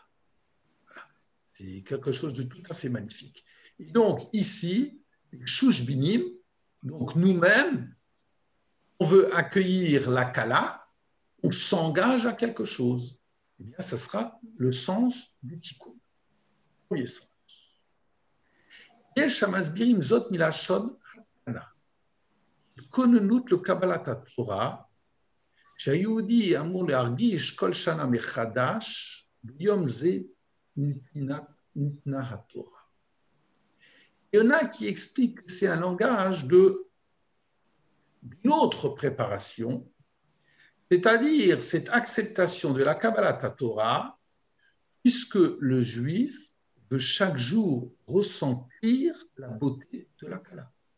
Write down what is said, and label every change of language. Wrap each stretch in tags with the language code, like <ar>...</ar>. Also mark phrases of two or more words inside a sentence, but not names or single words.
<fr>C'est quelque chose de tout à fait magnifique. Et donc, ici, Shushbinim, donc nous-mêmes, on veut accueillir la Kala, on s'engage à quelque chose. Eh bien, ce sera le sens du Tikkun. Premier sens.</fr> <he>יש המסבירים זאת מלשון התנא. התכוננות לקבלת התורה, שהיהודי אמור להרגיש כל שנה מחדש, ביום זה ניתנה התורה.</he> <fr>Il y en a qui expliquent que c'est un langage d'une autre préparation, c'est-à-dire cette acceptation de la</fr> <he>קבלת תורה,</he> <fr>puisque le juif veut chaque jour ressentir la beauté de la Kala.</fr>